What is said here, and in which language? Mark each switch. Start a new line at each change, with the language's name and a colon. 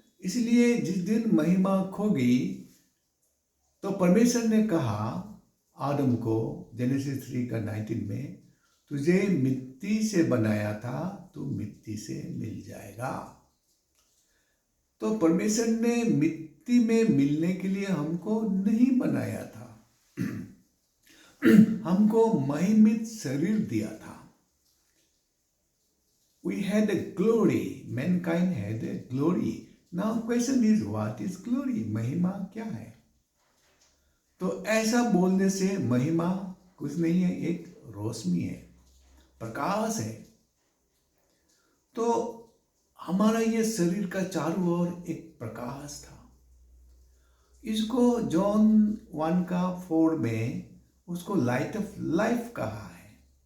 Hindi: इसलिए जिस दिन महिमा खो गई तो परमेश्वर ने कहा आदम को, जेनेसिस 3 का 19 में, तुझे मिट्टी से बनाया था, तू मिट्टी से मिल जाएगा। तो परमेश्वर ने मिट्टी में मिलने के लिए हमको नहीं बनाया था, हमको महिमित शरीर दिया था।
English: We had a glory, mankind had a glory. Now question is what is glory?
Hindi: महिमा क्या है? तो ऐसा बोलने से महिमा कुछ नहीं है, एक रोशनी है, प्रकाश है। तो हमारा ये शरीर का चारों ओर एक प्रकाश था। इसको जॉन 1 का 4 में उसको
English: light of life
Hindi: कहा है।